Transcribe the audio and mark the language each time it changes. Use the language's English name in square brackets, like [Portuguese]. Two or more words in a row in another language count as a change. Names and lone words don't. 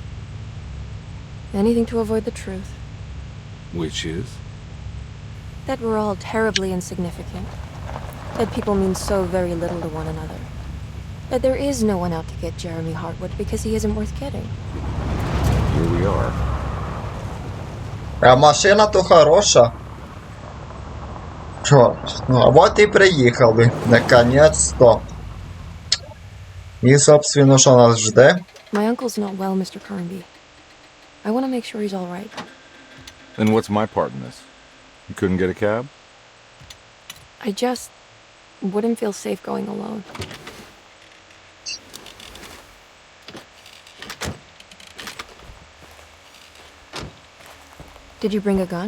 [English] Anything to avoid the truth. Which is? That we're all terribly insignificant. That people mean so very little to one another. That there is no one out to get Jeremy Hartwood because he isn't worth getting. Here we are. [Russian] А машина то хороша. Чорт, ну а вот и приїхали. [Ukrainian] Наконец-то. І, собственно, що нас жде? [English] My uncle's not well, Mr. Carnby. I want to make sure he's all right. Then what's my part in this? You couldn't get a cab? I just wouldn't feel safe going alone. Did you bring a gun?